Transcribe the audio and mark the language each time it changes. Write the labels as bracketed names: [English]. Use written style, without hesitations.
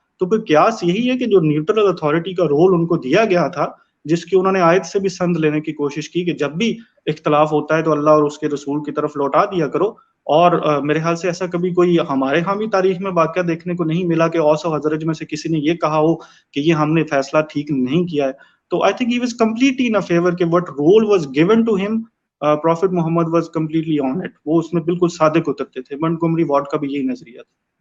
[Urdu] تو پھر قیاس یہی ہے کہ جو نیوٹرل اتھارٹی کا رول ان کو دیا گیا تھا, جس کی انہوں نے آیت سے بھی سند لینے کی کوشش کی کہ جب بھی اختلاف ہوتا ہے تو اللہ اور اس کے رسول کی طرف لوٹا دیا کرو. اور میرے خیال سے ایسا کبھی کوئی ہمارے ہاں بھی تاریخ میں واقعہ دیکھنے کو نہیں ملا کہ اوس و حضرج میں سے کسی نے یہ کہا ہو کہ یہ ہم نے فیصلہ ٹھیک نہیں کیا ہے. تو [English] I think he was completely in a favor [Urdu] کہ [English] what role was given to him, Prophet Muhammad was completely on it. [Urdu] وہ اس میں بالکل صادق اترتے تھے. مونٹگمری وارٹ کا بھی یہی نظریہ تھا.